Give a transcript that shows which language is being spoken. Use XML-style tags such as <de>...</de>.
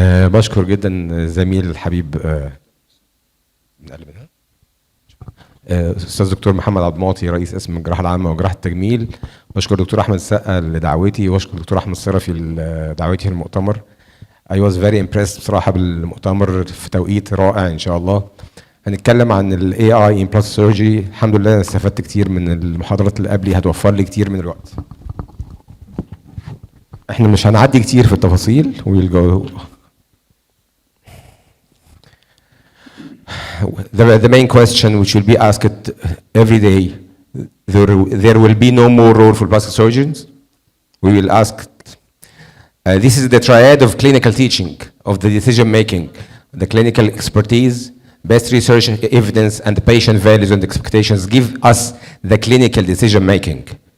<ar>بشكر جدا زميل الحبيب استاذ دكتور محمد عبد المعطي رئيس قسم الجراحه العامه وجراحه التجميل. بشكر دكتور احمد السقا لدعوتي، واشكر دكتور احمد الصرفي لدعوتي للمؤتمر.</ar> <en>I was very impressed</en> <ar>بصراحه بالمؤتمر في توقيت رائع ان شاء الله. هنتكلم عن ال</ar> <en>AI in plastic surgery.</en> <ar>الحمد لله انا استفدت كتير من المحاضرات اللي قبلي، هتوفر لي كتير من الوقت. احنا مش هنعدي كتير في التفاصيل.</ar> <en>we'll go. The main question which will be asked every day, there will be no more role for plastic surgeons. We will ask This is the triad of clinical teaching, of the decision making, the clinical expertise, best research evidence, and the patient values and expectations give us the clinical decision making.</en>